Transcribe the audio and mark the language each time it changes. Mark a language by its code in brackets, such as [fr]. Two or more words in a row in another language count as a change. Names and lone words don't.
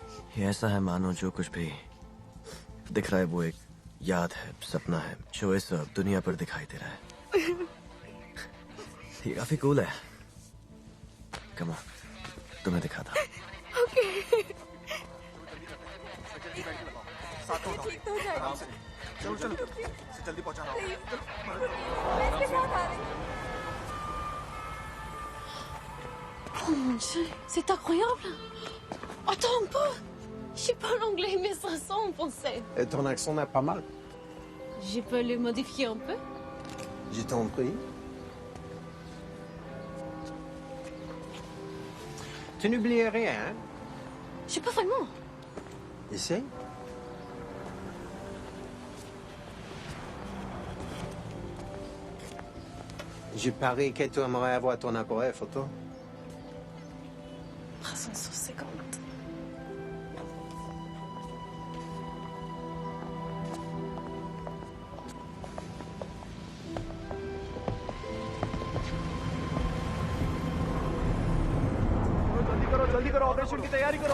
[hi] ये ऐसा है मानो जो कुछ भी दिख रहा है वो एक याद है, सपना है, जो इस दुनिया पर दिखाई दे रहा है। ये काफी कूल है। [en] come on, [hi] तुम्हें दिखाता। चलो चलो, इसे जल्दी पहुंचाना। [fr] Oh mon Dieu, c'est incroyable. Attends un peu. Je parle anglais, mais ça sent en français. Et ton accent n'est pas mal. Je peux le modifier un peu? Je t'en prie. Tu n'oublies rien, hein? Je sais pas vraiment. Essaye. Je parie que tu aimerais avoir ton appareil photo. 350. [hi] जल्दी करो, ऑपरेशन की तैयारी करो।